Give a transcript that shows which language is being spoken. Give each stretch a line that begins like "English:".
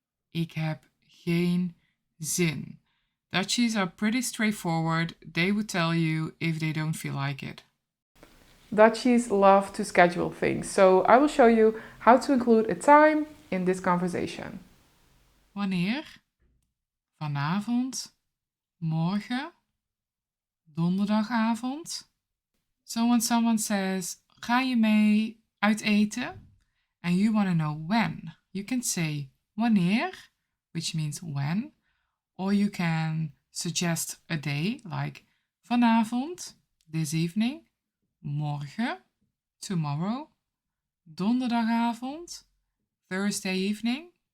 Dutch: Ik heb geen zin.
English: Dutchies are pretty straightforward. They would tell you if they don't feel like it. Dutchies love to schedule things, so I will show you how to include a time in this conversation.
Dutch: Wanneer? Vanavond, morgen, donderdagavond.
English: So when someone says,
Dutch: ga je mee uit eten?
English: And you want to know when, you can say wanneer, which means when, or you can suggest a day like vanavond, this evening, morgen, tomorrow, donderdagavond, Thursday evening.